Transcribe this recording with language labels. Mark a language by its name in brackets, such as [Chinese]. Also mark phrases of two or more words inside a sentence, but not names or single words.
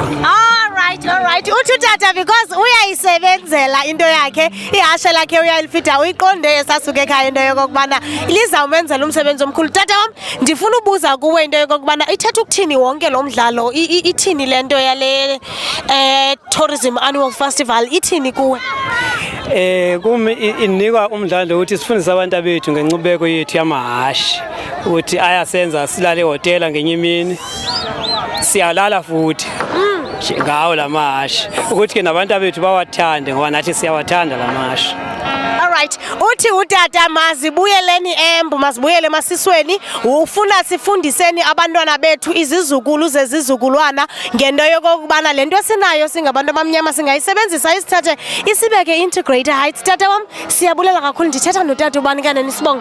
[Xhosa] Alright, uthi tata because uyayisebenzela into yakhe, ihashe lakhe uyalifida, uyiqonde esasuke ekhaya into yokubana lizawumenzela umsebenzi omkhulu. Tata wam, ndifuna ubuza kuwe into yokubana ithetha ukuthini wonke lo mdlalo, ithini le nto yale [English] tourism annual festival, [Xhosa] ithini kuwe? [Zulu] Kumi inikwa umdlalo ukuthi sifundise abantu bethu ngencubeko yethu yamahashi ukuthi ayasenza silale ehotela ngenye imini, siyalala futhi. ngawo lamahashi ukuthi ke nabantu abethu bawathande ngoba nathi siyawathanda lamahashi. [Xhosa] Alright, uthi utata mazibuyeleni embu, mazibuyele masisweni, ufuna sifundiseni abantwana bethu izizukulu zezizukulwana ngento yokubana lento esinayo singabantu abamnyama singayisebenzisa isithathe isibeke [English] integrator heights. [Xhosa] Tata wam, siyabulela kakhulu. Ndithetha notata ubani kanene sibongo?